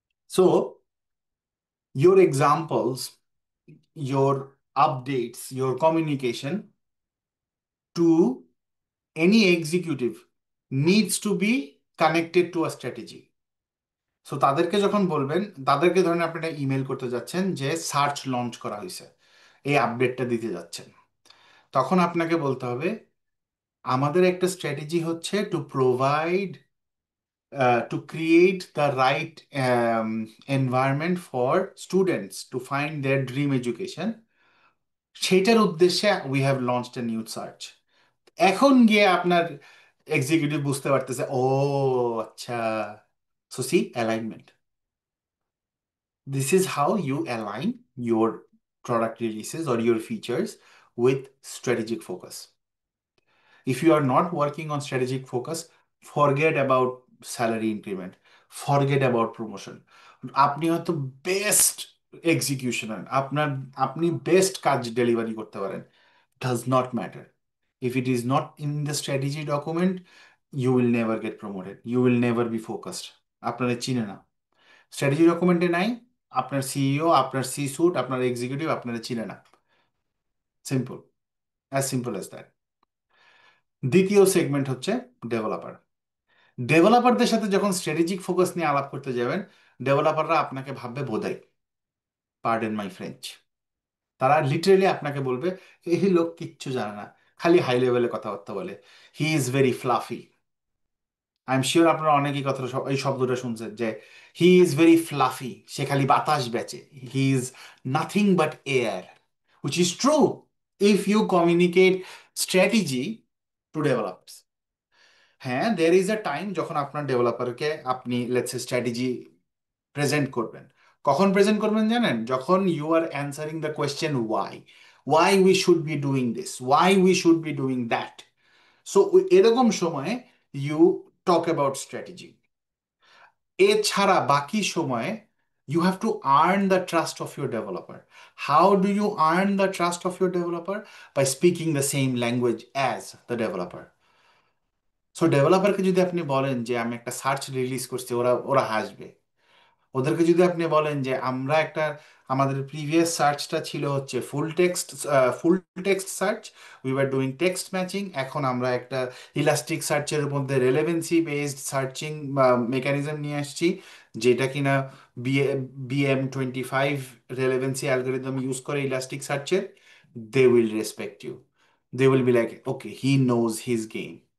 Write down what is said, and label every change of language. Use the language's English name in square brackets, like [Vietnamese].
[English] So your examples, your updates, your communication to any executive needs to be connected to a strategy. [Bangla] So তাদেরকে যখন বলবেন, তাদেরকে ধরেন আপনি একটা ইমেল করতে যাচ্ছেন যে সার্চ লঞ্চ করা হয়েছে, এই আপডেটটা দিতে যাচ্ছেন, তখন আপনাকে বলতে হবে আমাদের একটা স্ট্র্যাটেজি হচ্ছে to provide [English] to create the right environment for students to find their dream education, [Bangla] সেটার উদ্দেশ্যে [English] We have launched a new search. [Bangla] এখন গিয়ে আপনার এক্সিকিউটিভ বুঝতে পারতেছে, ও আচ্ছা, [English] So C alignment, this is how you align your product releases or your features with strategic focus. If you are not working on strategic focus, forget about salary increment, forget about promotion. [Bangla] আপনি হয়তো best এক্সিকিউশনার, আপনি best কাজ delivery করতে পারেন, [English] does not matter. If it is not in the strategy document, you will never get promoted. You will never be focused. [Bangla] আপনারা চিনে না, strategy ডকুমেন্টে নাই, আপনার সিইও, আপনার সি সুট, আপনার এক্সিকিউটিভ আপনারা চিনে না। [English] Simple, as simple as that. [Bangla] দ্বিতীয় সেগমেন্ট হচ্ছে ডেভেলপার। ডেভেলপারদের সাথে যখন স্ট্র্যাটেজিক ফোকাস নিয়ে আলাপ করতে যাবেন, ডেভেলপাররা আপনাকে ভাববে বোধাই, [English] pardon my French, [Bangla] তারা লিটারেলি আপনাকে বলবে এই লোক কিচ্ছু জানে না, খালি হাই লেভেলে কথাবার্তা বলে, [English] He is very fluffy. I am sure [Bangla] আপনারা অনেকেই কথা এই শব্দটা শুনছেন যে [English] he is very fluffy, [Bangla] সে খালি বাতাস বেচে, [English] He is nothing but air, which is true if you communicate strategy to developers. [Bangla] হ্যাঁ, [English] there is a time [Bangla] যখন আপনার ডেভেলপারকে আপনি লেটস স্ট্র্যাটেজি প্রেজেন্ট করবেন। কখন প্রেজেন্ট করবেন জানেন? যখন [English] You are answering the question why we should be doing this, why we should be doing that. [Bangla] So এরকম সময়ে [English] You talk about strategy. [Bangla] এছাড়া বাকি সময়ে [English] you have to earn the trust of your developer. How do you earn the trust of your developer? By speaking the same language as the developer. [Bangla] So ডেভেলপারকে যদি আপনি বলেন যে আমি একটা search release করছি, ওরা ওরা হাসবে। ওদেরকে যদি আপনি বলেন যে আমরা একটা, আমাদের প্রিভিয়াস সার্চটা ছিল হচ্ছে ফুল text search, [English] we are doing text matching, [Bangla] এখন আমরা একটা ইলাস্টিক সার্চের মধ্যে রেলেভেন্সি বেসড সার্চিং মেকানিজম নিয়ে আসছি, যেটা কিনা BM25 রেলেভেন্সি অ্যালগোরিদম ইউজ করে ইলাস্টিক সার্চের, [English] They will respect you, they will be like okay he knows his game.